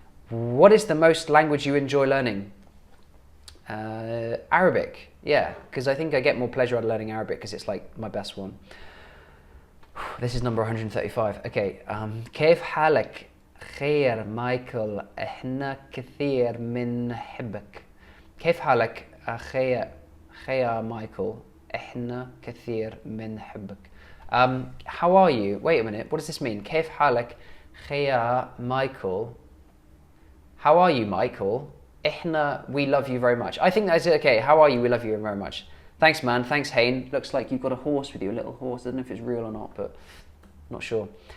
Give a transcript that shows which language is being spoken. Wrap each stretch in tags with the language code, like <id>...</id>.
<en>What is the most language you enjoy learning? Arabic, yeah, because I think I get more pleasure out of learning Arabic because it's like my best one. This is number 135.</en> <ar>Okay, كيف حالك؟ خير مايكل, احنا كثير من حبك. كيف حالك خير مايكل, احنا كثير من حبك.</ar> <en>How are you? Wait a minute, what does this mean?</en> <ar>كيف حالك خير مايكل?</ar> <en>How are you, Michael? Ihna, we love you very much. I think that's it. Okay, how are you? We love you very much. Thanks, man. Thanks, Hayne. Looks like you've got a horse with you, a little horse. I don't know if it's real or not, but not sure.</en>